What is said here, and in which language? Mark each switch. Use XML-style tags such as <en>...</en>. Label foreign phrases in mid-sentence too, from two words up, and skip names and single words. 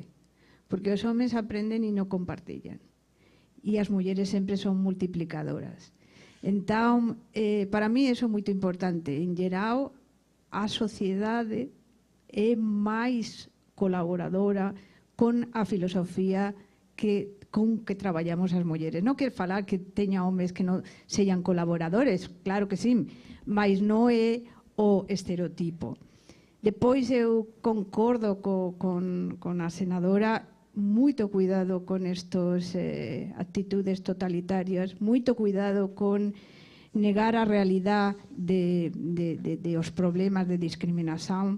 <pt>Porque os homens aprendem e não compartilham. E as mulheres sempre são multiplicadoras. Então, para mim, isso é muito importante. Em geral, a sociedade é mais colaboradora com a filosofia com que</pt> <gl>traballamos as mulleres. Non quero falar que teña homes que non sexan colaboradores, claro que sí, mas non é o estereotipo. Depois eu concordo con a senadora, moito cuidado con estas actitudes totalitarias, moito cuidado con negar a realidade de os problemas de discriminación.</gl>